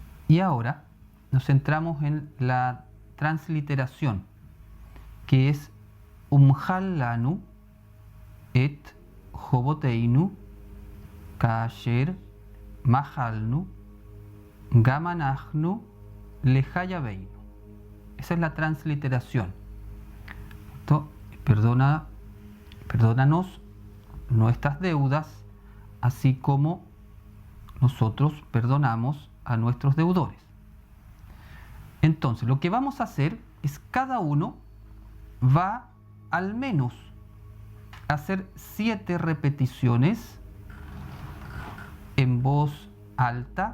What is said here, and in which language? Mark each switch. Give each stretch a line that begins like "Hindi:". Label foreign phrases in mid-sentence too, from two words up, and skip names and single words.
Spanish: Y ahora nos centramos en la transliteración, que es
Hebrew: ומחל לנו את חובותינו כאשר מחלנו גם אנחנו לחייבינו.
Spanish: Esa es la transliteración. Perdónanos nuestras deudas, así como nosotros perdonamos a nuestros deudores. Entonces, lo que vamos a hacer es cada uno va al menos a hacer 7 repeticiones en voz alta.